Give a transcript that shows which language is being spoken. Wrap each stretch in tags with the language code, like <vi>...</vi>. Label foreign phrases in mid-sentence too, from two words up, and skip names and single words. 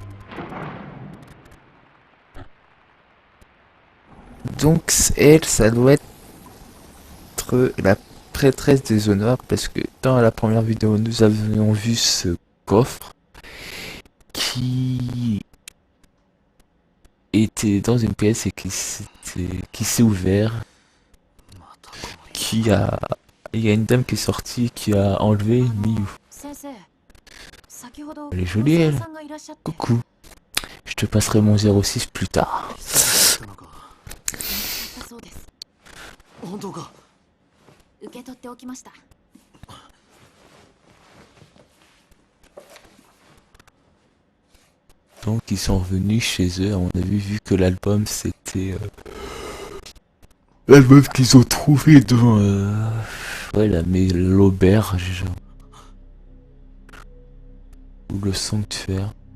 <fr>Donc elle, ça doit être la prêtresse des honneurs parce que dans la première vidéo, nous avions vu ce coffre qui était dans une pièce et qui s'est ouvert, qui a il y a une dame qui est sortie qui a enlevé Miyu.</fr> <ja>先生、先ほど</ja> <fr>Elle est jolie elle.</fr> <ja>さんがいらっしゃって。</ja> <fr>Coucou. Je te passerai mon 06 plus tard.</fr> <ja>だそうです。本当か。受け取っておきました。</ja> <fr>Donc ils sont revenus chez eux, à mon avis, vu que l'album c'était l'album qu'ils ont trouvé dans ouais l'auberge ou le sanctuaire.</fr>